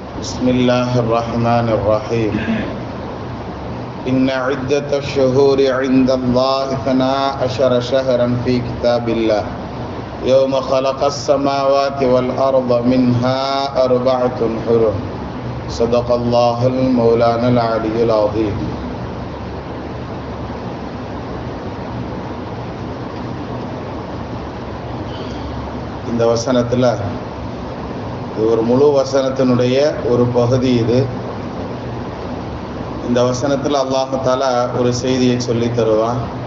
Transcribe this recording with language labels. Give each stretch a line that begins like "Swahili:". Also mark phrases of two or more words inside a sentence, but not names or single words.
Arabic: بسم الله الرحمن الرحيم إن عدة الشهور عند الله 12 شهرا في كتاب الله يوم خلق السماوات والأرض منها 4 حرم صدق الله المولانا العلي العظيم.
Tamil: இந்த வசனத்தில் இது ஒரு முழு வசனத்தினுடைய ஒரு பகுதி. இந்த வசனத்தில்
Arabic: الله تعالى
Tamil: ஒரு செய்தியை சொல்லி தருவான்.